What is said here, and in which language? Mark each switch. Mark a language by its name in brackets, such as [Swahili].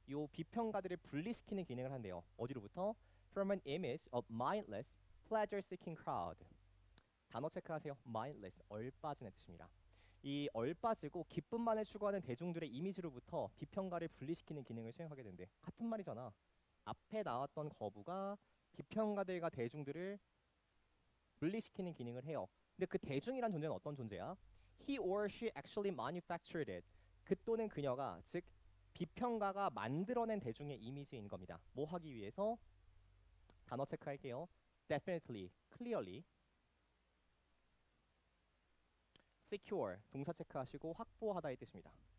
[Korean] 요 비평가들을 분리시키는 기능을 한대요. 어디로부터? [English] From an image of mindless, pleasure-seeking crowd. [Korean] 단어 체크하세요. mindless, 얼빠진의 뜻입니다. 이 얼빠지고 기쁨만을 추구하는 대중들의 이미지로부터 비평가를 분리시키는 기능을 수행하게 된대. 같은 말이잖아. 앞에 나왔던 거부가 비평가들과 대중들을 분리시키는 기능을 해요. 근데 그 대중이란 존재는 어떤 존재야? [English] He or she actually manufactured it. [Korean] 그 또는 그녀가 즉 비평가가 만들어낸 대중의 이미지인 겁니다. 뭐 하기 위해서? 단어 체크할게요. Definitely, clearly, secure 동사 체크하시고 확보하다의 뜻입니다.